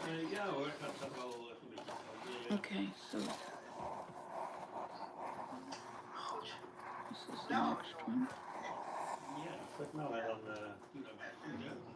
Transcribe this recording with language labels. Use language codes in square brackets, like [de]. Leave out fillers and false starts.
[nl] Ja hoor, het gaat wel een beetje. [en] Okay, so this is the next one. [nl] Ja, goed nou en dan doe dat maar goed, ja.